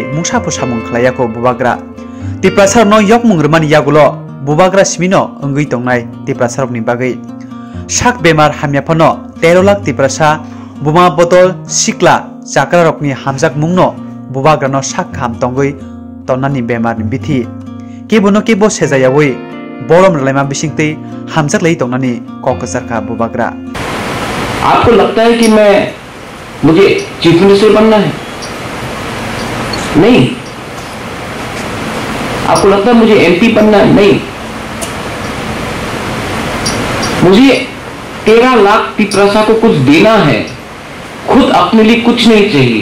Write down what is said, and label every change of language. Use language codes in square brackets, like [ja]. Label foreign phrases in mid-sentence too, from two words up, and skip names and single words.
[trp] मुंसा फुसामुं खलायाको बुबाग्रा तिब्रा सारकनो यकमुं रमानि यागुलो बुबाग्रा सिमिनो अंगै तंनाय तिब्रा सारकनि बागै साक बेमार हामियाफनो 13 लाख तिब्रासा बुमा बदल सिक्ला जाकरा रकनि हामजाक मुंनो बुबाग्रानो साक हाम तंगै तन्नानि बेमारनि बिथि केबोनो केबो सेजायावै बरम रलायमा बिसिंते हामजाक लई तंनानि ककसारका बुबाग्रा। [hi] आपको लगता है कि मुझे [en] chief minister [hi] बनना है? नहीं। आपको लगता है मुझे MP बनना है? नहीं। मुझे 13 लाख तिब्रासा को कुछ देना है, खुद अपने लिए कुछ नहीं चाहिए।